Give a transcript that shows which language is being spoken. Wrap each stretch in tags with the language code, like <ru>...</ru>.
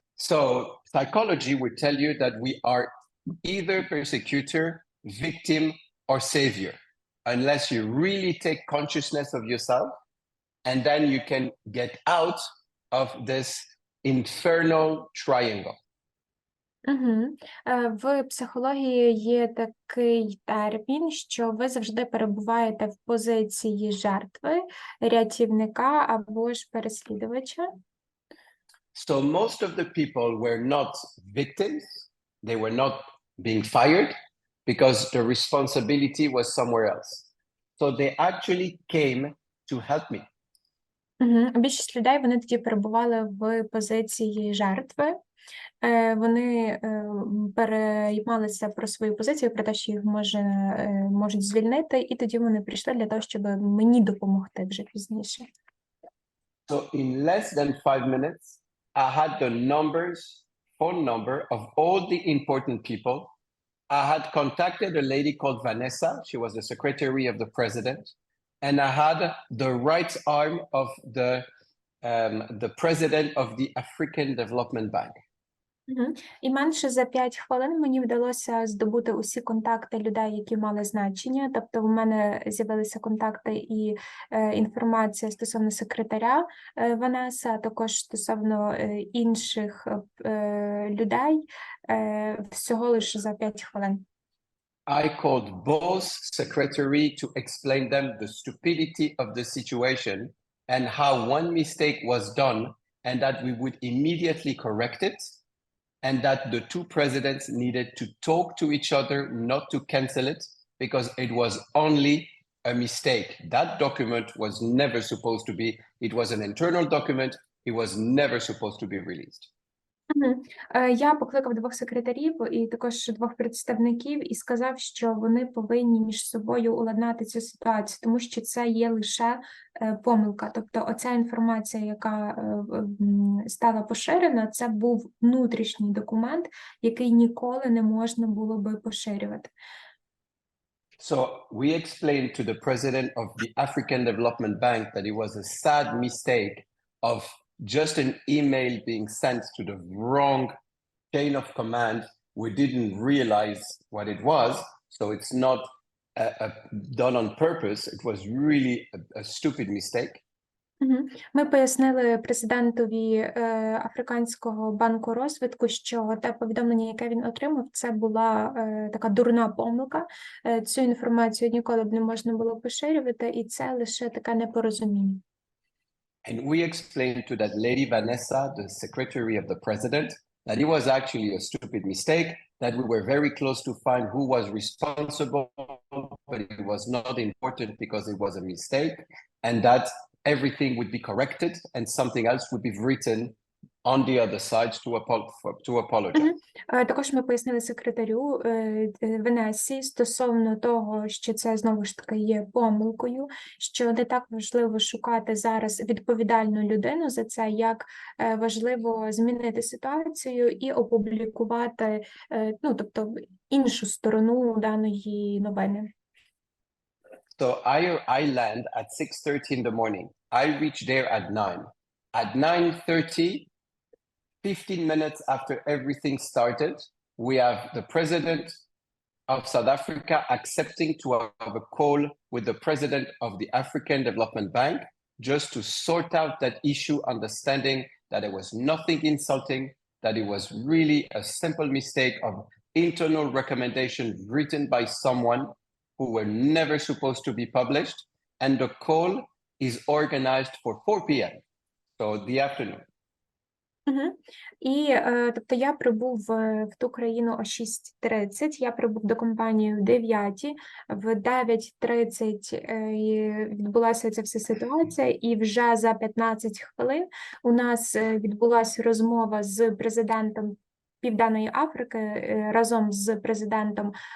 <en>So psychology would tell you that we are either persecutor, victim, or savior, unless you really take consciousness of yourself, and then you can get out of this infernal triangle. Угу.</en> <uk>В психології є такий термін, що ви завжди перебуваєте в позиції жертви, рятівника або ж переслідувача.</uk> <en>So most of the people were not victims, they were not being fired because the responsibility was somewhere else. So they actually came to help me.</en> <uk>Більшість людей, вони тоді перебували в позиції жертви. Вони переймалися про свою позицію, про те, що їх можуть звільнити, і тоді вони прийшли для того, щоб мені допомогти вже пізніше.</uk> <en>So in less than 5 minutes, I had the phone number of all the important people. I had contacted a lady called Vanessa. She was the secretary of the president. And I had the right arm of the president of the African Development Bank.</en> <uk>І менше за 5 хвилин мені вдалося здобути усі контакти людей, які мали значення. Тобто в мене з'явилися контакти і інформація стосовно секретаря Ванеса, а також стосовно інших людей всього лише за 5 хвилин.</uk> <en>I called both secretary to explain them the stupidity of the situation and how one mistake was done and that we would immediately correct it and that the two presidents needed to talk to each other, not to cancel it, because it was only a mistake. That document was never supposed to be, it was an internal document, it was never supposed to be released.</en> <uk>Я покликав 2 секретарів і також 2 представників і сказав, що вони повинні між собою уладнати цю ситуацію, тому що це є лише помилка. Тобто оця інформація, яка стала поширена, це був внутрішній документ, який ніколи не можна було би поширювати.</uk> <en>So we explained to the president of the African Development Bank that it was a sad mistake of just an email being sent to the wrong chain of command we didn't realize what it was. So it's not done on purpose. It was really a stupid mistake.</en> <uk>Ми пояснили президентові Африканського банку розвитку, що те повідомлення, яке він отримав, це була така дурна помилка. Цю інформацію ніколи б не можна було поширювати, і це лише таке непорозуміння.</uk> <en>And we explained to that lady, Vanessa, the secretary of the president, that it was actually a stupid mistake, that we were very close to find who was responsible, but it was not important because it was a mistake, and that everything would be corrected and something else would be written on the other side to apologize.</en> <uk>Також ми пояснили секретарю Венесії стосовно того, що це знову ж таки є помилкою, що не так важливо шукати зараз відповідальну людину за це, як важливо змінити ситуацію і опублікувати, ну, тобто іншу сторону даної новини.</uk> <en>So I land at 6:30 in the morning. I reach there at 9. At 9:30, 15 minutes after everything started, we have the president of South Africa accepting to have a call with the president of the African Development Bank just to sort out that issue, understanding that it was nothing insulting, that it was really a simple mistake of internal recommendation written by someone who were never supposed to be published. And the call is organized for 4 p.m., so the afternoon.</en> <uk>І, тобто, я прибув в ту країну о 6:30, я прибув до компанії в 9, в 9:30 відбулася ця вся ситуація, і вже за 15 хвилин у нас відбулася розмова з президентом Південної Африки разом з президентом</uk>